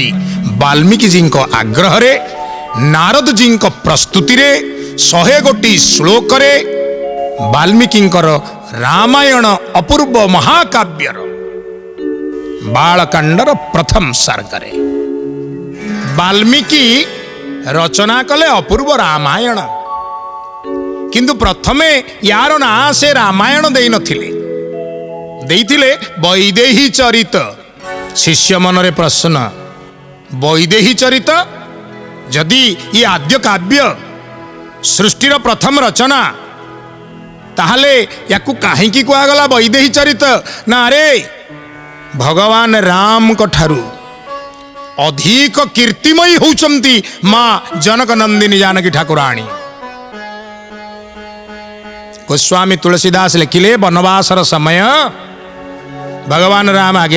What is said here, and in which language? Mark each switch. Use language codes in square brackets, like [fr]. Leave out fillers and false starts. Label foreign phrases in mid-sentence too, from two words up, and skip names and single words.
[or] ବାଲ୍ମୀକି ଜୀ କୋ ଆଗ୍ରହ ରେ ନାରଦ ଜୀ କୋ ପ୍ରସ୍ତୁତି ରେ 100 ଶ୍ଲୋକ ରେ ବାଲ୍ମୀକି ରାମାୟଣ ଅପୂର୍ବ ମହାକାବ୍ୟର ବାଳକାଣ୍ଡର ପ୍ରଥମ ସର୍ଗ ରେ ବାଲ୍ମୀକି ରଚନା କଲେ ଅପୂର୍ବ ରାମାୟଣ କିନ୍ତୁ ପ୍ରଥମେ ଯାର ନା ସେ ରାମାୟଣ ଦେଇ ନଥିଲେ ଦେଇଥିଲେ ବୈଦେହୀ ଚରିତ। ଶିଷ୍ୟ ମନରେ ପ୍ରଶ୍ନ ବୈଦେହୀ ଚରିତ ଯଦି ଯେ ଆଦ୍ୟ କାବ୍ୟ ସୃଷ୍ଟିର ପ୍ରଥମ ରଚନା ତାହାଲେ ଯାକୁ କାହିଁକି କୁଆଗଲା ବୈଦେହୀ ଚରିତ ନା ରେ ଭଗବାନ ରାମ କଠାରୁ ଅଧିକ କୀର୍ତ୍ତିମୟୀ ହେଉଛନ୍ତି ମା ଜନକ ନନ୍ଦିନୀ ଜାନକୀ ଠାକୁରାଣୀ। ଗୋସ୍ୱାମୀ ତୁଳସୀଦାସ ଲେଖିଲେ ବନବାସର ସମୟ ଭଗବାନ ରାମ ଆଗେ